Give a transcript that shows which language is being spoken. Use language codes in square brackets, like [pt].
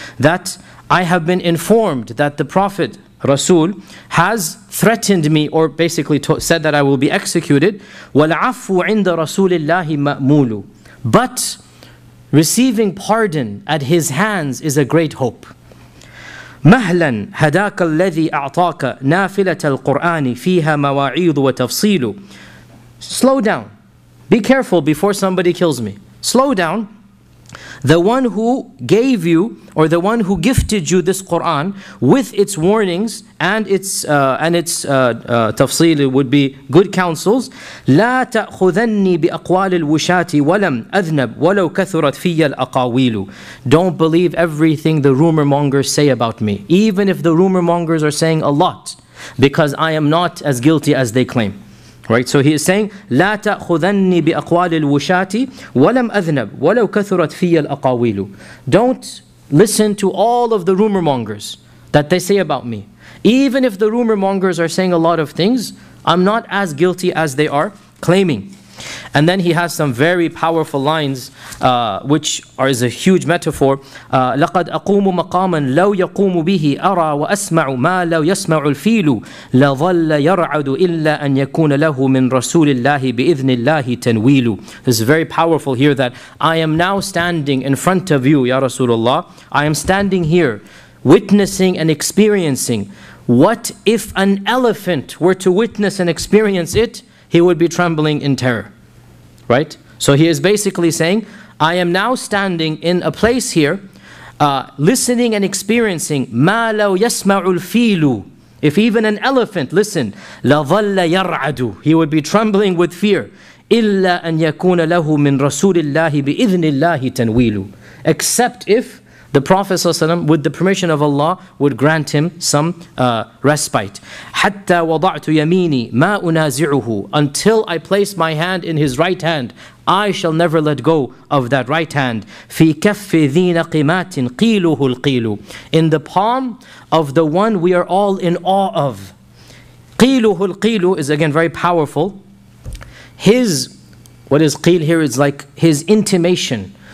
[en] That I have been informed that the Prophet, Rasul, has threatened me, or basically said that I will be executed. [ar] وَالْعَفْوُ عِنْدَ رَسُولِ اللَّهِ مَأْمُولُ. [en] But receiving pardon at his hands is a great hope. [ar] مهلا هداك الذي أعطاك نافلة القرآن فيها مواعيد وتفصيل. [en] Slow down. Be careful before somebody kills me. Slow down. The one who gave you, or the one who gifted you this Quran with its warnings and its تفصيل would be good counsels. [ar] لا تأخذني بأقوال الوشات ولم أذنب ولو كثرت في الأقاويل. [en] Don't believe everything the rumor mongers say about me, even if the rumor mongers are saying a lot, because I am not as guilty as they claim. Right, so he is saying, [ar] لا تأخذني بأقوال الوشات ولم أذنب ولو كثرت في الأقاويل. [en] Don't listen to all of the rumor mongers that they say about me. Even if the rumor mongers are saying a lot of things, I'm not as guilty as they are claiming. And then he has some very powerful lines, which are is a huge metaphor. [ar] لقد أقوم مقاما لو يقوم به أرى وأسمع ما لو يسمع الفيل لظل يرعد إلا أن يكون له من رسول الله بإذن الله تنويل. [en] This is very powerful here, that I am now standing in front of you, Ya Rasulullah. I am standing here witnessing and experiencing. What if an elephant were to witness and experience it? He would be trembling in terror, right? So he is basically saying, I am now standing in a place here, listening and experiencing, [ar] مَا لَوْ يَسْمَعُ الْفِيلُ. [en] If even an elephant, listen, [ar] لَظَلَّ يَرْعَدُ. [en] He would be trembling with fear. [ar] إِلَّا أَن يَكُونَ لَهُ مِنْ رَسُولِ اللَّهِ بِإِذْنِ اللَّهِ تَنْوِيلُ. [en] Except if the Prophet ﷺ, with the permission of Allah, would grant him some respite. [ar] حَتَّى وَضَعْتُ يَمِينِي مَا أُنَازِعُهُ. [en] Until I place my hand in his right hand, I shall never let go of that right hand. [ar] فِي كَفِّ ذِينَ قِمَاتٍ قِيلُهُ الْقِيلُ. [en] In the palm of the one we are all in awe of. [ar] قِيلُهُ الْقِيلُ [en] is again very powerful. His, what is قِيل here, is like his intimation.